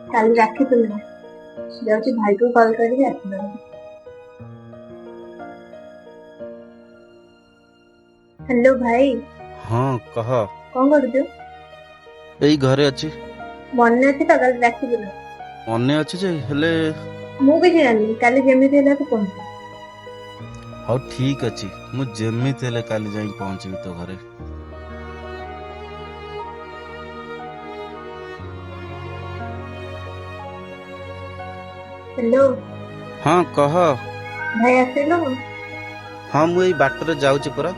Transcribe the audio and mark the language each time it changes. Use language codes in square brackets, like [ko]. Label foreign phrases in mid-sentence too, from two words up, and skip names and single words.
[or] କାଲି ରାକ୍ଷୀ ପୂର୍ଣ୍ଣିମା ଯାଉଛି ଭାଇକୁ କଲ୍ କରିକି ଆସିବା। ହେଲୋ ଭାଇ। ହଁ କହ। କଉଣ କରୁଛୁ? ଏଇ ଘରେ ଅଛି ମନେ ଅଛି ତ କାଲି ରାକ୍ଷୀ ପୂର୍ଣ୍ଣିମା? ମନେ ଅଛି ଯେ ହେଲେ ମୁଁ କିଛି ଜାଣିନି, କାଲି ଯେମିତି ହେଲା ତୁ ପହଞ୍ଚ। ହଁ ଠିକ ଅଛି ମୁଁ ଯେମିତି ହେଲେ କାଲି ଯାଇ ପହଞ୍ଚିବି ତୋ ଘରେ। हेलो ହଁ କହ। भाई ଆସିଲୁ? ହଁ ମୁଁ ଏଇ ବାଟରେ ଯାଉଛି ପରା।